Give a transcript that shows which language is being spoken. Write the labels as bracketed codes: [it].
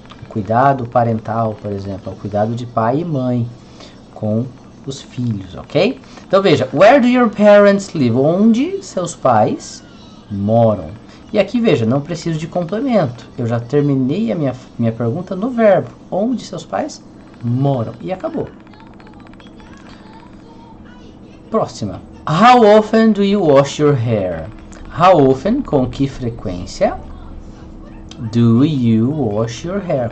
[pt] O cuidado parental, por exemplo, é o cuidado de pai e mãe com os filhos, ok? Então veja, [en] where do your parents live? [pt] Onde seus pais moram. E aqui veja, não preciso de complemento, eu já terminei a minha pergunta no verbo, onde seus pais moram, e acabou. Próxima. [en] How often do you wash your hair? How often, [pt] com que frequência? [en] Do you wash your hair?